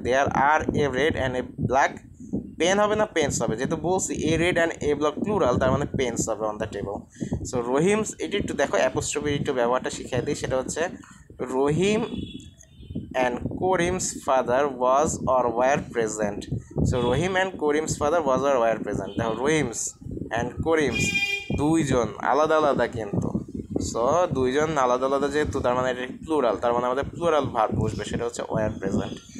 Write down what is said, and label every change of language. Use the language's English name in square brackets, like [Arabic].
[English] there are a red and a black, [Bangla] pen হবে না pens হবে, যেহেতু বলছি a red and a black plural, তার মানে পেন্স হবে [English] On the table. [Bangla] So Rahim's, এটি একটু দেখো অ্যাপোস্ট্রফির একটু ব্যবহারটা শিখিয়ে দিই, সেটা হচ্ছে রহিম [English] and Karim's father was or were present. So Rahim and Karim's father was or were present. Now Rahim's and Karim's [Bangla] দুইজন আলাদা আলাদা, কিন্তু সো দুইজন আলাদা আলাদা যেহেতু, তার মানে এটা প্লুরাল, তার মানে আমাদের প্লুরাল ভার্ব বসবে, সেটা হচ্ছে [English] Were present.